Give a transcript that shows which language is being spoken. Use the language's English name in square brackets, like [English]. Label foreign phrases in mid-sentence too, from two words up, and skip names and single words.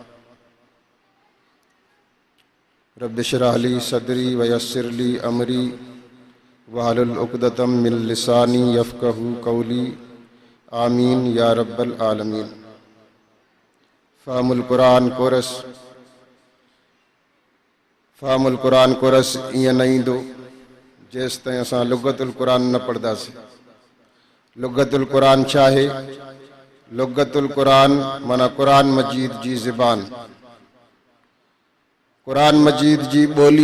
[Arabic] رب اشرح لي صدري ويسر لي أمري واحلل عقدة من لساني يفقهوا قولي آمين يا رب العالمين. فهم القرآن [Sindhi] कोरस ईअं न ईंदो जेसि ताईं असां लुगतुल क़ुरान न पढ़ंदासीं. लुगतुल क़ुरान छा आहे? लुगतुल क़ुरान माना क़ुरान मजीद जी ज़बान, क़ुरान मजीद जी ॿोली.